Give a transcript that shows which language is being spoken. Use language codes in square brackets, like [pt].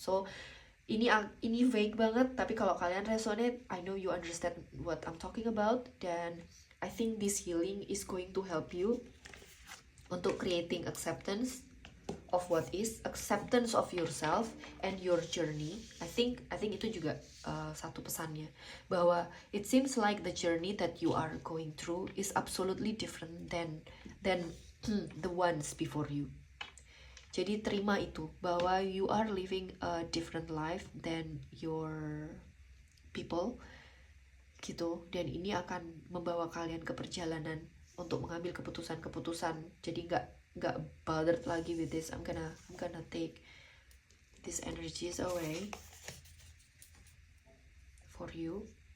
[en] So [id] ini [en] vague [id] banget, tapi kalau kalian [en] resonate, I know you understand what I'm talking about, [id] dan [en] I think this healing is going to help you [id] untuk [en] creating acceptance of what is, acceptance of yourself and your journey. I think [id] itu juga satu pesannya, bahwa [en] it seems like the journey that you are going through is absolutely different than the ones before you. [id] Jadi terima itu, bahwa [en] you are living a different life than your people [id] gitu, dan ini akan membawa kalian ke perjalanan untuk mengambil keputusan-keputusan. Jadi nggak [en] bothered [id] lagi [en] with this. I'm gonna take these energies away for you.